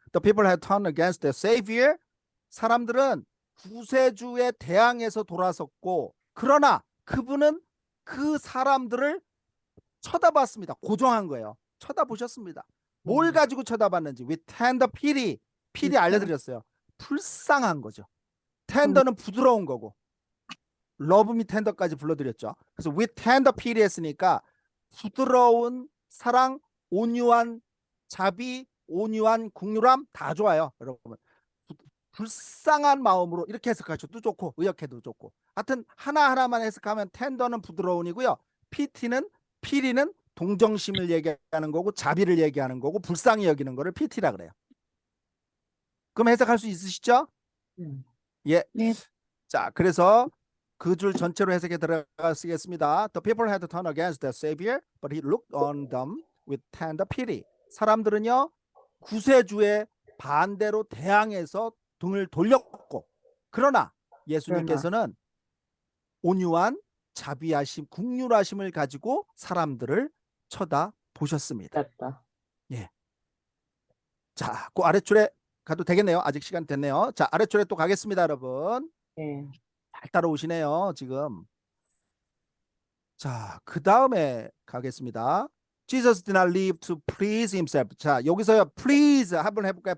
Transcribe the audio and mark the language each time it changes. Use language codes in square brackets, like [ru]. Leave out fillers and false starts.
[en] The people had turned against their savior. [ko] 사람들은 구세주에 대항해서 돌아섰고 그러나 그분은 그 사람들을 쳐다봤습니다. 고정한 거예요. 쳐다보셨습니다. 뭘 가지고 쳐다봤는지 [en] with tender pity. [ko] pity 알려드렸어요. 불쌍한 거죠. tender는 부드러운 거고 [en] love me tender [ko] 까지 불러드렸죠. 그래서 [en] with tender pity [ko] 했으니까 부드러운 사랑, 온유한 자비, 온유한 국률함 다 좋아요. 여러분 불쌍한 마음으로 이렇게 해석하셔도 좋고 의역해도 좋고 하여튼 하나하나만 해석하면 텐더는 부드러운이고요. 피티는 동정심을 얘기하는 거고 자비를 얘기하는 거고 불쌍히 여기는 거를 피티라 그래요. 그럼 해석할 수 있으시죠? 예. 네. 자, 그래서 그 줄 전체로 해석에 들어가시겠습니다. [en] The people had turned against their savior, but he looked on them with tender pity. [ko] 사람들은요 구세주의 반대로 대항해서 등을 돌렸고 그러나 예수님께서는 온유한 자비하심, 국률하심을 가지고 사람들을 쳐다보셨습니다. 됐다. 예. 자, 그 아래줄에 가도 되겠네요. 아직 시간 됐네요. 자, 아래줄에 또 가겠습니다, 여러분. 네. 잘 따라오시네요, 지금. 자, 그 다음에 가겠습니다. [en] Jesus did not live to please himself. [ko] 자, 여기서요, please 한번 해볼까요?